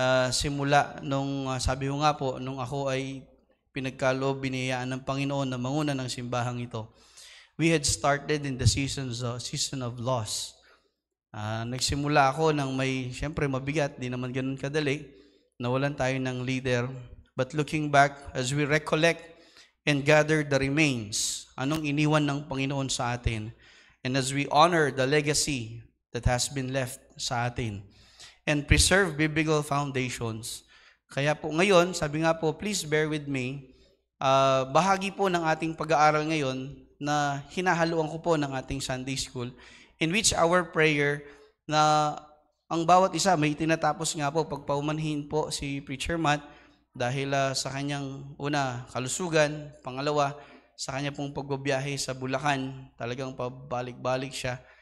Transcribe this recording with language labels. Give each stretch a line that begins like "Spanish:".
Filipino: Simula nung sabi ko nga po, nung ako ay pinagkaloob, biniyayaan ng Panginoon na manguna ng simbahang ito.
English: We had started in the season of loss.
Filipino: Nagsimula ako ng siyempre mabigat, di naman ganun kadali. Nawalan tayo ng leader.
English: But looking back, as we recollect and gather the remains,
Filipino: anong iniwan ng Panginoon sa atin,
English: and as we honor the legacy that has been left
Filipino: sa atin,
English: and preserve biblical foundations.
Filipino: Kaya po ngayon, sabi nga po,
English: please bear with me,
Filipino: bahagi po ng ating pag-aaral ngayon na hinahaluan ko po ng ating Sunday School,
English: in which our prayer
Filipino: na ang bawat isa may tinatapos nga po pagpaumanhin po si Preacher Matt dahil sa kanyang una, kalusugan, pangalawa, sa kanya pong pagbabiyahe sa Bulacan, talagang pabalik-balik siya.